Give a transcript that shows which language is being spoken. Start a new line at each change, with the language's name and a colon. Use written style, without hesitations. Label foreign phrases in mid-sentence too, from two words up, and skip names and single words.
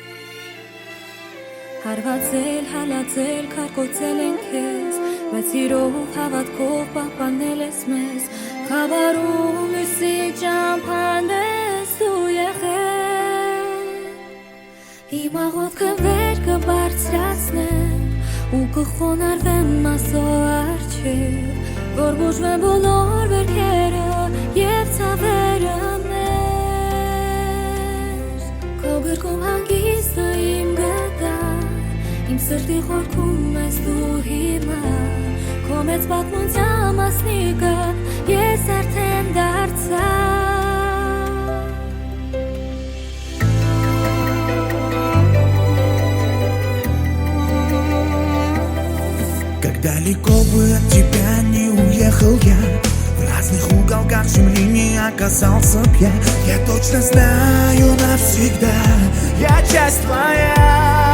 Armenian: հարվածել, հալածել, քարկոծել են քեզ, բայց սիրով հավատքով պահպանել ես մեզ, խավարում լույսի ճամփան ես դու եղել, իմ աղոթքը վեր կբարձրացնեմ ու կխոնարհվեմ Աստծո առջև, որ բուժվեն բոլոր վերքերը և ցավերը մեր, քո գրկում հանգիստը իմ գտար, իմ սրտի խորքում ես դու հիմա, քո մեծ պատմության մասնիկը ես արդեն դարձա.
Russian: Далеко бы от тебя не уехал я, в разных уголках земли не оказался б я точно знаю навсегда, я часть твоя.